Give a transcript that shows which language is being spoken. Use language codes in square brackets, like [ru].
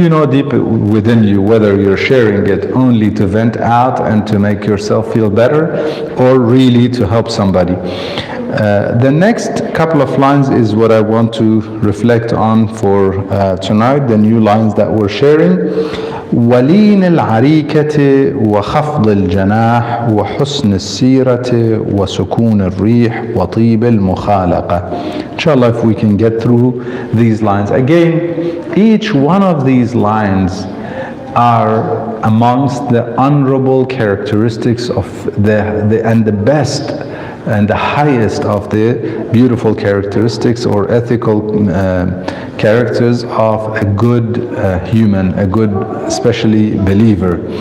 [en] Deep within you whether you're sharing it only to vent out and to make yourself feel better, or really to help somebody. The next couple of lines is what I want to reflect on for tonight, the new lines that we're sharing. [ar] ولين العريكة وخفض الجناح وحسن السيرة وسكون الريح وطيب المخالقة. [en] Inshallah, if we can get through these lines. Again, each one of these lines are amongst the honorable characteristics of the best and the highest of the beautiful characteristics or ethical characters of a good human, a good, especially believer.